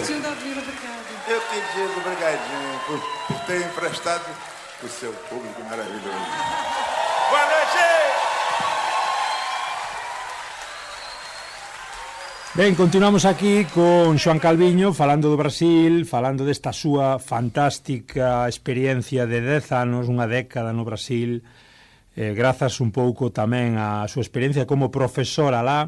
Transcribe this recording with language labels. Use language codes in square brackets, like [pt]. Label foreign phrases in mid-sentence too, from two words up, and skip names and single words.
[pt] Martinho da Vila, obrigado. Eu que digo, obrigadinho por ter emprestado o seu público maravilhoso. Boa noite! [gl] Ben, continuamos aquí con Xoan Calviño falando do Brasil, falando desta súa fantástica experiencia de 10 anos, unha década no Brasil, grazas un pouco tamén á súa experiencia como profesora lá.